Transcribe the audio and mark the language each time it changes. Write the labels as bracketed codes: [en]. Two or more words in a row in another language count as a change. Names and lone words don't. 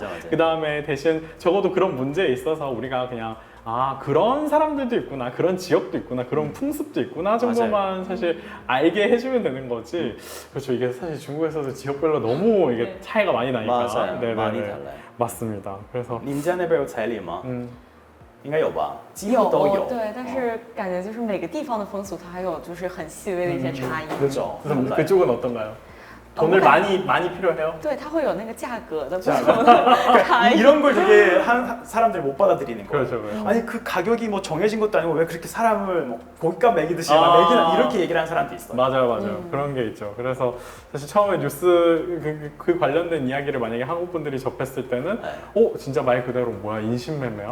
[ko] 그 다음에 대신 적어도 그런 문제에 있어서 우리가 그냥 그런 사람들도 있구나 그런 지역도 있구나 그런 풍습도 있구나 정도만 사실 알게 해주면 되는 거지. 그렇죠. 이게 사실 중국에서도 지역별로 너무 이게 차이가 많이 나니까. 맞아요. 네네네. 많이 달라요. 맞습니다. 그래서 [zh] 你们家那边有彩礼吗？应该有吧，几乎有都有。对，但是感觉就是每个地方的风俗，它还有就是很细微的一些差异。 [ko] 그렇죠. 그래서 그쪽은 어떤가요? 돈을 많이 필요해요? [zh] 对，它会有那个价格的不价同的差异。 [ko] 이런 걸 되게 사람들이 못 받아들이는 거예요. 그렇죠, 그렇죠. 아니 그 가격이 뭐 정해진 것도 아니고 왜 그렇게 사람을 뭐 고깃값 매기듯이 막 매기나 이렇게 얘기를 하는 사람도 있어요. 맞아요. 그런 게 있죠. 그래서 사실 처음에 뉴스 그 관련된 이야기를 만약에 한국 분들이 접했을 때는 진짜 말 그대로 뭐야 인신매매야?